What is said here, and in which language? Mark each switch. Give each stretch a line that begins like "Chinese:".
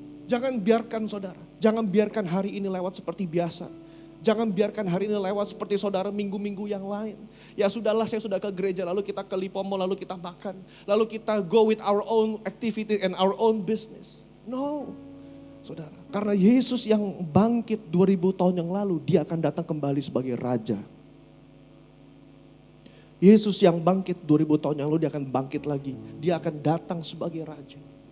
Indonesian: Jangan biarkan saudara, jangan biarkan hari ini lewat seperti biasa. Jangan biarkan hari ini lewat seperti saudara minggu-minggu yang lain. Ya sudahlah, saya sudah ke gereja, lalu kita ke Lipomo, lalu kita makan. Lalu kita
English: go with our own activity and our own business.
Indonesian: No, saudara. Karena Yesus yang bangkit 2000 tahun yang lalu, dia akan datang kembali sebagai Raja. Yesus yang bangkit 2000 tahun yang lalu, dia akan bangkit lagi. Dia akan datang sebagai Raja.